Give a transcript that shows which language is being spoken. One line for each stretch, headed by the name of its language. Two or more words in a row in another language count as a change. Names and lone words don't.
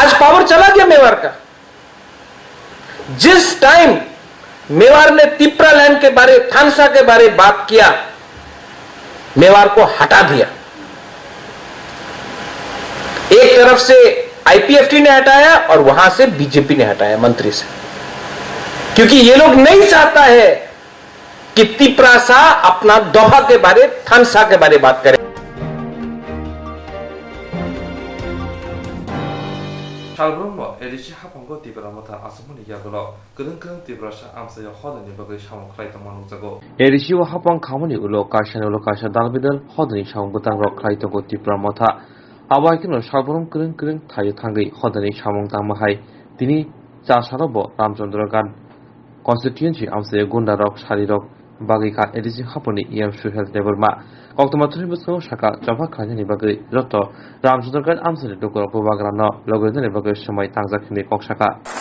Hindi: आज पावर चला गया मेवाड़ का। जिस टाइम मेवाड़ ने तिप्रालैंड के बारे, थानसा के बारे बात किया, मेवाड़ को हटा दिया। एक तरफ से आईपीएफटी ने हटाया और वहां से बीजेपी ने हटाया मंत्री से, क्योंकि ये लोग नहीं चाहता है कि तिप्रासा अपना दोहा के बारे, थानसा के बारे बात करे।
Bodo: शालब्रह्म एडिसी हाफांगो तिप्रा मोथा आसामनि यागलो गोदों तिप्रासा आमसायाव हदनि बागै सामु खालायथांमा नुजागौ। एडिसी हाफां खामानि उलो काशा दालबिदल हदनि सामु गोतां रक खालायथांगौ तिप्रा मोथा आबायखिनो शालब्रह्म गोदों थायो थांगै हदनि सामु तांमाहाय दिनै चासारब रामचंद्र गान कन्स्टिट्युएन्सि आमसायाव गुन्डा रक सारि रक बागैका एडिसी हाफांनि इएम सुहेल देबरमा कक्तमाथुनि बसो साका जफा खालायनायनि बागै जत रामचंद्र गान आमसानि दुकुर बुबाग्रानो लगैनायनि बागै समय तांजाखिनि कक्साका